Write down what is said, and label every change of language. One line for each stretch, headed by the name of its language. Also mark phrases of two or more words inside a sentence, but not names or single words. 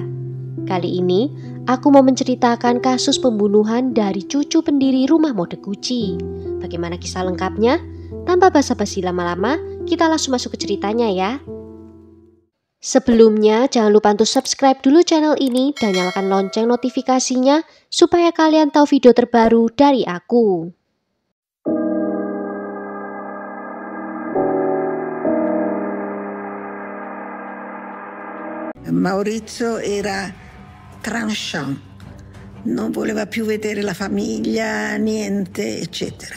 Indonesian: Kali ini, aku mau menceritakan kasus pembunuhan dari cucu pendiri rumah mode Gucci. Bagaimana kisah lengkapnya? Tanpa basa-basi lama-lama, kita langsung masuk ke ceritanya ya. Sebelumnya, jangan lupa untuk subscribe dulu channel ini dan nyalakan lonceng notifikasinya supaya kalian tahu video terbaru dari aku.
Italian: Maurizio era tranchant, non voleva più vedere la famiglia, niente, eccetera.